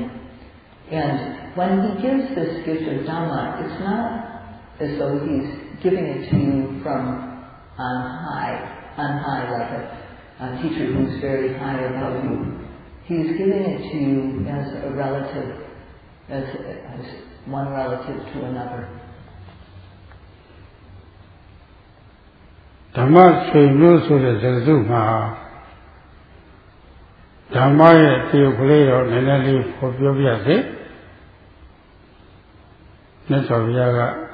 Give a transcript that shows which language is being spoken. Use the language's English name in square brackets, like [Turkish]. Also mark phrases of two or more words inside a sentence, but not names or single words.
[English] And when he gives this gift of Dhamma, it's not as though he's giving it to you from on high like a teacher who's very high above you. He's giving it to you as a relative, as one relative to another. [Burmese] ဓမ္မဆွေမျိုးဆိုတဲ့စကားစုမှာဓမ္မရဲ့တရုပ်ကလေးတော့နည်းနည်းလေးပေါ်ပြောပြစေမြတ်စွာဘုရားက